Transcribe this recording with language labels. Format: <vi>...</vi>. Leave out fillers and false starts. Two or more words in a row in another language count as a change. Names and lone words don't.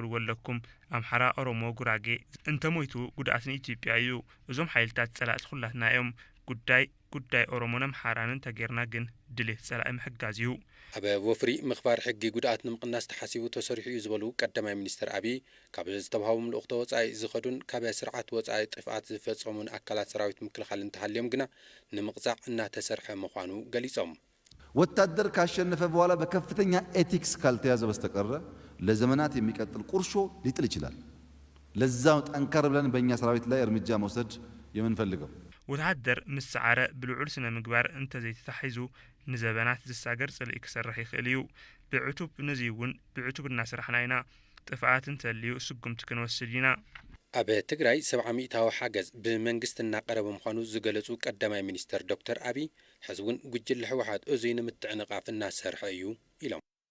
<ti>ወለኩም ኣምሓራ ኦሮሞ ጉራጌ እንተሞይቱ ጉድኣትን ኢትዮጵያ እዩ እዞም ኃይልታት ጸላእት ኩላትና እዮም ጉዳይ ኦሮሞና አምሓራንን ተጌርና ግን ድሌት ጸላእ ምሕጋዝ እዩ ኣብ ወፍሪ ምኽባር ሕጊ ጉድኣት ንምቅናስ ተሓሲቡ ተሰሪሑ እዩ ዝበሉ ቀዳማይ ሚኒስተር አብይ ካብ ዝተባሃቡ ልኡኽቶ ወጻኢ ዝኸዱን ካብ ስርዓት ወጻኢ ጥፍኣት ዝፈጸሙን ኣካላት ሰራዊት ምክልኻል እንተሃልዮም ግና ንምቅጻዕ እናተሰርሐ ምዃኑ ገሊጾም</ti> <am>ወታደር ካሸነፈ በኋላ በከፍተኛ ኤቲክስ ካልተያዘ በስተቀረ ለዘመናት የሚቀጥል ቁርሾ ሊጥል ይችላል ለዛው ጠንከር ብለን በእኛ ሰራዊት ላይ እርምጃ መውሰድ የምንፈልገው</am> <ti>ወታደር ምስዓረ ብልዑል ስነ ምግባር እንተ ዘይተታሒዙ ንዘበናት ዝሳገር ጽልኢ ክሰርሕ ይኽእል እዩ ብዕቱብ ነዚውን ብዕቱብ እናስራሕና ኢና ጥፍኣት እንተልዩ ስጉምቲ ክንወስድ ኢና ኣብ ትግራይ 700 ሓገዝ ብመንግስቲ እናቀረበ ምዃኑ ዝገለጹ ቀዳማይ ሚኒስተር ዶክተር አብይ ሕዝቡን ጉጅለ ሕወሓት እዙይ ንምትዕንቃፍ እናሰርሐ እዩ ኢሎም</ti>